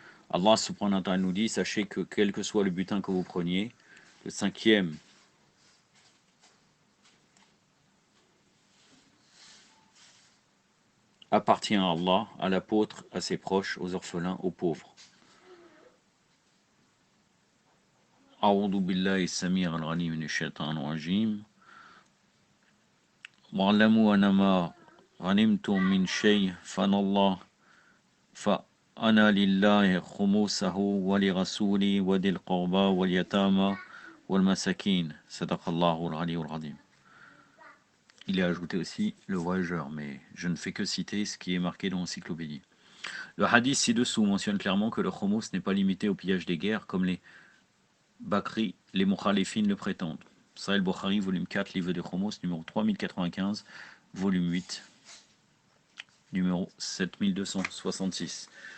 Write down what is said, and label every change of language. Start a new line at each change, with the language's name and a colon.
French: Allah subhanahu wa ta'ala nous dit, sachez que quel que soit le butin que vous preniez, le 5e appartient à Allah, à l'apôtre, à ses proches, aux orphelins, aux pauvres.
Arabic: أعوذ بالله السميع العليم من الشيطان الرجيم واعلموا أنما غنمتم من شيء فأنا لله خمسه ولرسوله وذي القربى واليتامى والمساكين صدق الله العلي العظيم.
French: Il est ajouté aussi le voyageur, mais je ne fais que citer ce qui est marqué dans l'encyclopédie. Le hadith ci-dessous mentionne clairement que le khomos n'est pas limité au pillage des guerres, comme les Bakri, les Mukhalifines le prétendent. Sahih Bukhari, volume 4, livre de khomos, numéro 3095, volume 8, numéro 7266.